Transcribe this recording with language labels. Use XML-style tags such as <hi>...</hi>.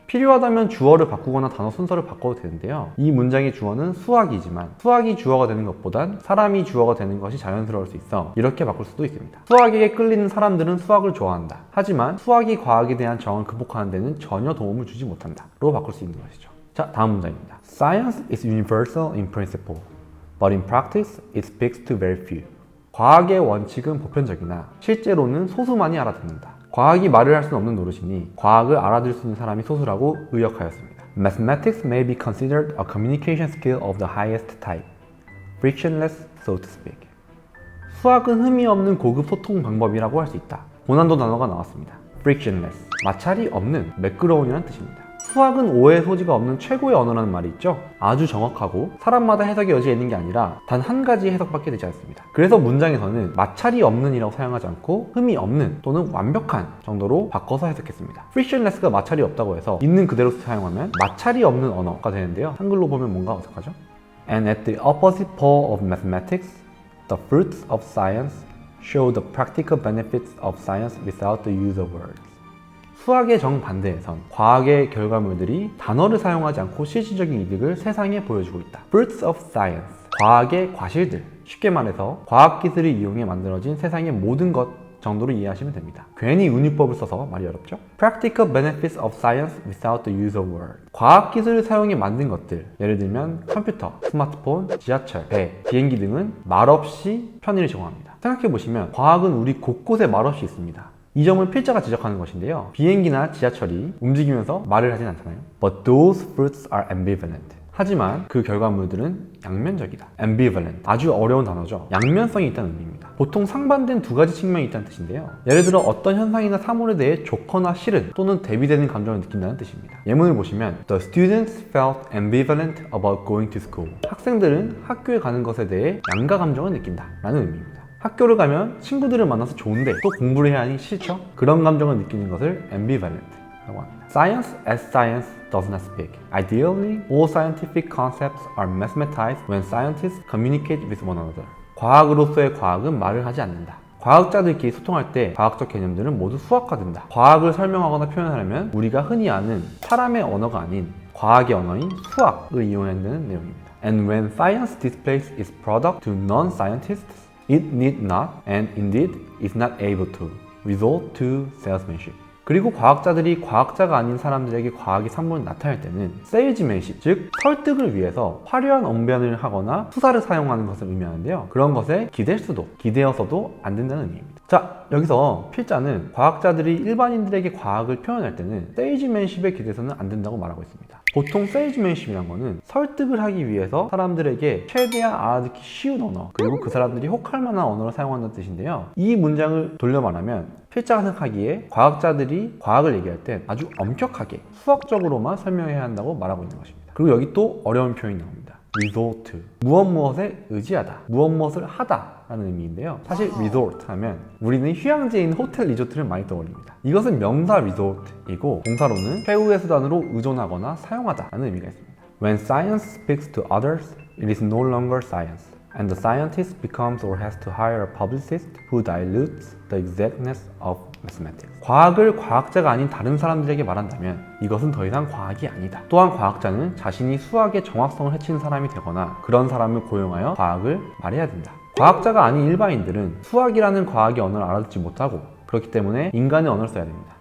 <ko>필요하다면 주어를 바꾸거나 단어 순서를 바꿔도 되는데요. 이 문장의 주어는 수학이지만 수학이 주어가 되는 것보단 사람이 주어가 되는 것이 자연스러울 수 있어 이렇게 바꿀 수도 있습니다. 수학에게 끌리는 사람들은 수학을 좋아한다. 하지만 수학이 과학에 대한 저항을 극복하는 데는 전혀 도움을 주지 못한다 로 바꿀 수 있는 것이죠. 자, 다음 문장입니다.</ko> <en>Science is universal in principle, but in practice it speaks to very few.</en> <ko>과학의 원칙은 보편적이나 실제로는 소수만이 알아듣는다. 과학이 말을 할 수는 없는 노릇이니 과학을 알아들 수 있는 사람이 소수라고 의역하였습니다.</ko> <en>Mathematics may be considered a communication skill of the highest type, frictionless, so to speak.</en> <ko>수학은 흠이 없는 고급 소통 방법이라고 할 수 있다. 고난도 단어가 나왔습니다. frictionless, 마찰이 없는, 매끄러운이라는 뜻입니다. 수학은 오해의 소지가 없는 최고의 언어라는 말이 있죠. 아주 정확하고 사람마다 해석의 여지가 있는 게 아니라 단 한 가지 해석밖에 되지 않습니다. 그래서 문장에서는 마찰이 없는 이라고 사용하지 않고 흠이 없는 또는 완벽한 정도로 바꿔서 해석했습니다. frictionless가 마찰이 없다고 해서 있는 그대로 사용하면 마찰이 없는 언어가 되는데요. 한글로 보면 뭔가 어색하죠?</ko> <en>And at the opposite pole of mathematics, the fruits of science show the practical benefits of science without the use of words.</en> <ko>수학의 정반대에선 과학의 결과물들이 단어를 사용하지 않고 실질적인 이득을 세상에 보여주고 있다.</ko> <en>Fruits of science,</en> <ko>과학의 과실들, 쉽게 말해서 과학기술을 이용해 만들어진 세상의 모든 것 정도로 이해하시면 됩니다. 괜히 운유법을 써서 말이 어렵죠?</ko> <en>Practical benefits of science without the use of words.</en> <ko>과학기술을 사용해 만든 것들, 예를 들면 컴퓨터, 스마트폰, 지하철, 배, 비행기 등은 말없이 편의를 제공합니다. 생각해보시면 과학은 우리 곳곳에 말없이 있습니다. 이 점을 필자가 지적하는 것인데요. 비행기나 지하철이 움직이면서 말을 하진 않잖아요.</ko> <en>But those fruits are ambivalent.</en> <ko>하지만 그 결과물들은 양면적이다. ambivalent. 아주 어려운 단어죠. 양면성이 있다는 의미입니다. 보통 상반된 두 가지 측면이 있다는 뜻인데요. 예를 들어 어떤 현상이나 사물에 대해 좋거나 싫은 또는 대비되는 감정을 느낀다는 뜻입니다. 예문을 보시면</ko> <en>The students felt ambivalent about going to school.</en> <ko>학생들은 학교에 가는 것에 대해 양가 감정을 느낀다 라는 의미입니다. 학교를 가면 친구들을 만나서 좋은데 또 공부를 해야 하니 싫죠? 그런 감정을 느끼는 것을 ambivalent, 라고 합니다.</ko> <en>Science as science does not speak. Ideally, all scientific concepts are mathematized when scientists communicate with one another.</en> <ko>과학으로서의 과학은 말을 하지 않는다. 과학자들끼리 소통할 때 과학적 개념들은 모두 수학화된다. 과학을 설명하거나 표현하려면 우리가 흔히 아는 사람의 언어가 아닌 과학의 언어인 수학을 이용해야 한다는 내용입니다. And when science displays its product to non-scientists, it need not, and indeed is not able to, resort to salesmanship. 그리고 과학자들이 과학자가 아닌 사람들에게 과학의 산물을 나타낼 때는 세일즈맨십, 즉 설득을 위해서 화려한 언변을 하거나 수사를 사용하는 것을 의미하는데요. 그런 것에 기대어서도 안 된다는 의미입니다. 자, 여기서 필자는 과학자들이 일반인들에게 과학을 표현할 때는 세일즈맨십에 기대서는 안 된다고 말하고 있습니다. 보통 세일즈맨십이란 거는 설득을 하기 위해서 사람들에게 최대한 알아듣기 쉬운 언어, 그리고 그 사람들이 혹할 만한 언어를 사용한다는 뜻인데요. 이 문장을 돌려 말하면 필자가 생각하기에 과학자들이 과학을 얘기할 때 아주 엄격하게 수학적으로만 설명해야 한다고 말하고 있는 것입니다. 그리고 여기 또 어려운 표현이 나옵니다. resort, 무엇에 의지하다, 무엇을 하다 라는 의미인데요. 사실 resort 하면 우리는 휴양지에 있는 호텔 리조트를 많이 떠올립니다. 이것은 명사 resort이고 동사로는 최후의 수단으로 의존하거나 사용하다 라는 의미가 있습니다.</ko> <en>When science speaks to others, it is no longer science. And the scientist becomes or has to hire a publicist who dilutes the exactness of mathematics.</en> <ko>과학을 과학자가 아닌 다른 사람들에게 말한다면 이것은 더 이상 과학이 아니다. 또한 과학자는 자신이 수학의 정확성을 해치는 사람이 되거나 그런 사람을 고용하여 과학을 말해야 된다. 과학자가 아닌 일반인들은 수학이라는 과학의 언어를 알아듣지 못하고 그렇기 때문에 인간의 언어를 써야 됩니다.</ko>